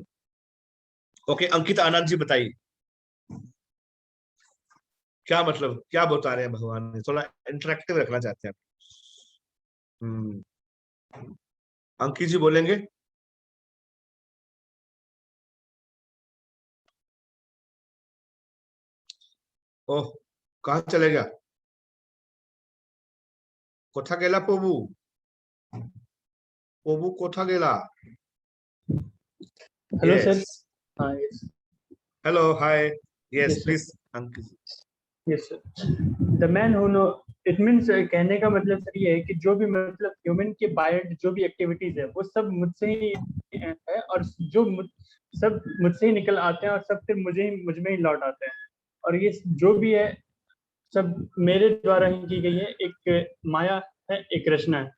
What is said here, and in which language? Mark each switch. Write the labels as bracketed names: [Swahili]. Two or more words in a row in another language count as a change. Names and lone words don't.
[Hindi] ओके, अंकिता आनंद जी बताइए, क्या मतलब, क्या बता रहे हैं भगवान ने? थोड़ा इंटरेक्टिव रखना चाहते हैं। अंकित जी बोलेंगे? ओह, कहाँ चले गया? [Bangla] कोथा गेला पोबू? पोबू कोथा गेला? [English] Hello, Yes. sir. Yes. Hello, hi. Yes, Yes, sir. please, Ankit. Yes, sir. The man who know, it means [Hindi] कहने का मतलब सर ये है कि जो भी मतलब ह्यूमन के बायड जो भी एक्टिविटीज है वो सब मुझसे ही है, और जो सब मुझसे ही निकल आते हैं और सब फिर मुझ में ही लौट आते हैं। और ये जो भी है सब मेरे द्वारा ही की गई है, एक माया है, एक रचना है।